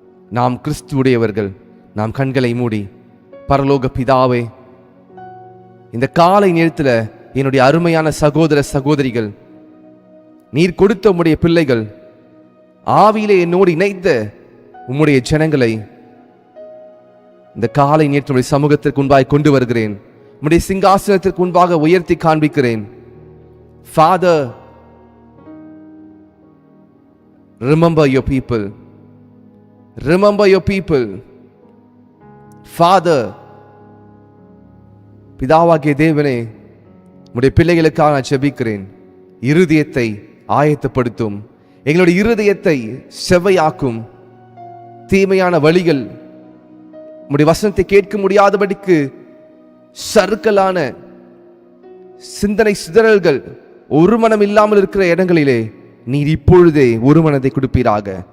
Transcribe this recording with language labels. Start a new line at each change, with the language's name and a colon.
Tamil: நாம் கிறிஸ்துவுடையவர்கள். நாம் கண்களை மூடி, பரலோக பிதாவே, இந்த காலை நேரத்தில் என்னுடைய அருமையான சகோதர சகோதரிகள், நீர் கொடுத்த உம்முடைய பிள்ளைகள், ஆவியிலே என்னோடு இணைத்த உம்முடைய ஜனங்களை இந்த காலை நேரத்தினுடைய சமூகத்திற்கு முன்பாக கொண்டு வருகிறேன். உம்முடைய சிங்காசனத்திற்கு முன்பாக உயர்த்தி காண்பிக்கிறேன்.
English: Father, remember your people. Remember your people.
Tamil: Father, பிதாவாகிய தேவனே, உம்முடைய பிள்ளைகளுக்காக நான் ஜெபிக்கிறேன். இருதயத்தை ஆயத்தப்படுத்தும். எங்களுடைய இருதயத்தை செவ்வையாக்கும். தீமையான வழிகள், உம்முடைய வசனத்தை கேட்க முடியாதபடிக்கு சறுக்கலான சிந்தனை சிதறல்கள், ஒரு மனம் இல்லாமல் இருக்கிற இடங்களிலே நீர் இப்பொழுதே ஒரு மனதை கொடுப்பீராக.